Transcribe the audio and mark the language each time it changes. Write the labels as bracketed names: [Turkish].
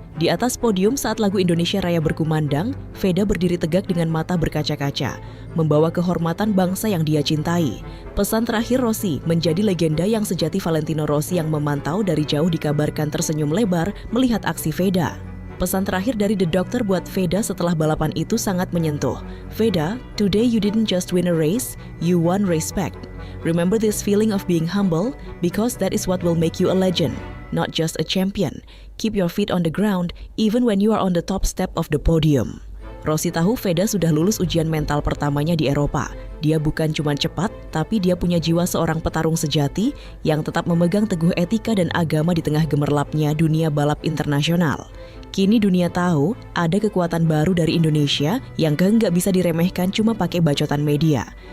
[Indonesian] Di atas podium saat lagu Indonesia Raya berkumandang, Veda berdiri tegak dengan mata berkaca-kaca, membawa kehormatan bangsa yang dia cintai. Pesan terakhir Rossi menjadi legenda yang sejati. Valentino Rossi yang memantau dari jauh dikabarkan tersenyum lebar melihat aksi Veda. Pesan terakhir dari The Doctor buat Veda setelah balapan itu sangat menyentuh. [English] Veda, today you didn't just win a race, you won respect. Remember this feeling of being humble, because that is what will make you a legend, not just a champion. Keep your feet on the ground, even when you are on the top step of the podium. [Indonesian] Rossi tahu Veda sudah lulus ujian mental pertamanya di Eropa. Dia bukan cuma cepat, tapi dia punya jiwa seorang petarung sejati yang tetap memegang teguh etika dan agama di tengah gemerlapnya dunia balap internasional. Kini dunia tahu ada kekuatan baru dari Indonesia yang nggak bisa diremehkan cuma pakai bacotan media.